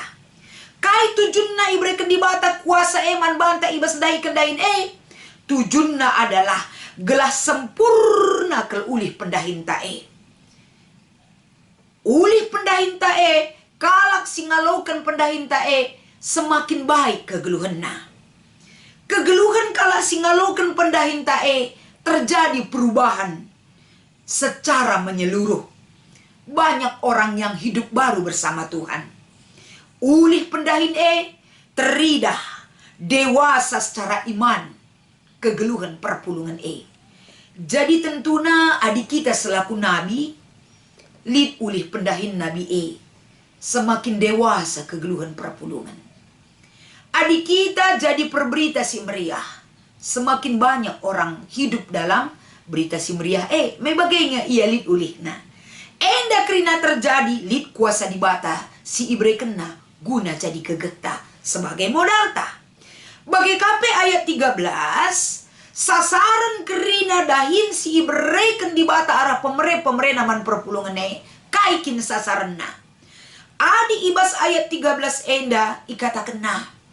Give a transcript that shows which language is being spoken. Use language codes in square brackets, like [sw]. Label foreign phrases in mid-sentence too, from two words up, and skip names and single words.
[btx] Kai tujuan na iberikan di bata kuasa eman banta ibas dahi kendain Tujunna adalah gelah sempurna ke ulih pendahin tae. Ulih pendahin tae, kalak singalaukan pendahin tae, semakin baik kegeluhanna. Kegeluhan kalak singalaukan pendahin tae, [id] terjadi perubahan secara menyeluruh. Banyak orang yang hidup baru bersama Tuhan. [btx] Ulih pendahin teridah, [id] dewasa secara iman, [btx] kegeluhan perpulungan Jadi tentunya adik kita selaku nabi, lid ulih pendahin nabi [id] semakin dewasa [btx] kegeluhan perpulungan. Adik kita jadi perberita si meriah, [id] semakin banyak orang hidup dalam berita si [btx] meriah mebagainya ia lid ulih enda krina terjadi lid kuasa dibata si ibre kena guna jadi kegeta sebagai modal ta. Bagi KP ayat 13, sasaran kerina dahin si ibreken dibata arah pemere naman perpulungan kaikin sasaran Adi ibas ayat 13 enda ikata kena.